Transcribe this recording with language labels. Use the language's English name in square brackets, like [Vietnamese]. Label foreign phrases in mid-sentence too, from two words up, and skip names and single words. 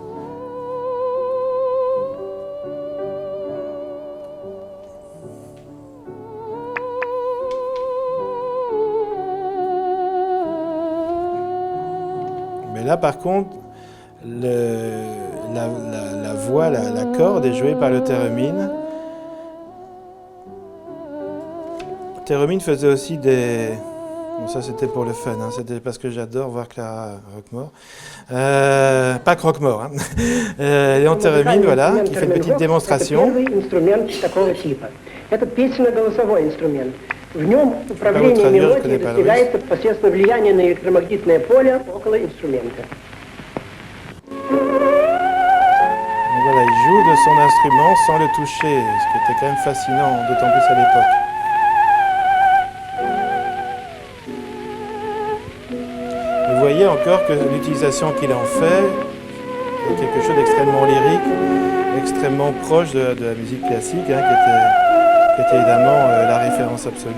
[French] Mais là par contre, la voix, la corde est jouée par le Théremin. Théremin faisait aussi des... Bon, ça c'était pour le fun, hein. C'était parce que j'adore voir Clara Roquemore. Pas Roquemore, hein. Léon Théremin, voilà, qui fait une petite démonstration. [Russian] В нем управление мелодией достигается посредством влияния на электромагнитное поле около инструмента. [French] Voilà, il joue de son instrument sans le toucher, ce qui était quand même fascinant, d'autant plus à l'époque. Vous voyez encore que l'utilisation qu'il en fait est quelque chose d'extrêmement lyrique, extrêmement proche de la musique classique, hein, qui était évidemment la référence absolue.